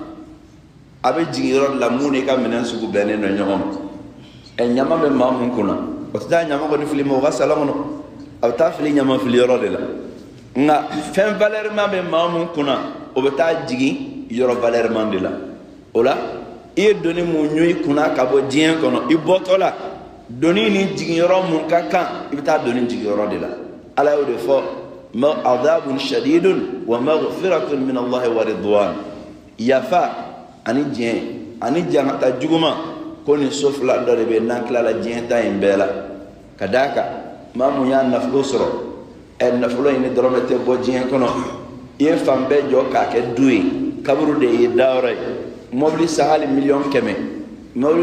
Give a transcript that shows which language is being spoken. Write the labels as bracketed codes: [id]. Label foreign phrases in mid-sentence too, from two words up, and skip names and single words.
[bm] a bɛ jigiyɔrɔ la mun n'i ka minɛn sugu bɛnnen don ɲɔgɔn ma ɲama bɛ maa mun kunna o tɛ taa ɲama kɔni fili ma o ka salon kɔnɔ a bɛ taa fili ɲama fili yɔrɔ de la nka fɛn valɛrɛman bɛ maa mun kunna o bɛ taa jigin yɔrɔ valɛrɛman de la o la i ye doni mun ɲun i kunna ka bɔ diɲɛ kɔnɔ i bɔtɔ la doni ni jigiyɔrɔ mun ka kan i bɛ taa doni jigiyɔrɔ de la ala y'o de fɔ [ar] عذاب شديد ومغفرة من الله ورضوان [bm] yafa ani diɲɛ ani jangata juguma ko nin so fila dɔ de bɛ n'an tilala diɲɛ ta in bɛɛ la ka d'a kan maa mun y'a nafolo sɔrɔ nafolo in ni dɔrɔmɛ tɛ bɔ diɲɛ kɔnɔ i ye fan bɛɛ jɔ k'a kɛ du ye kaburu de ye dayɔrɔ ye mobili san hali 100,000 mobili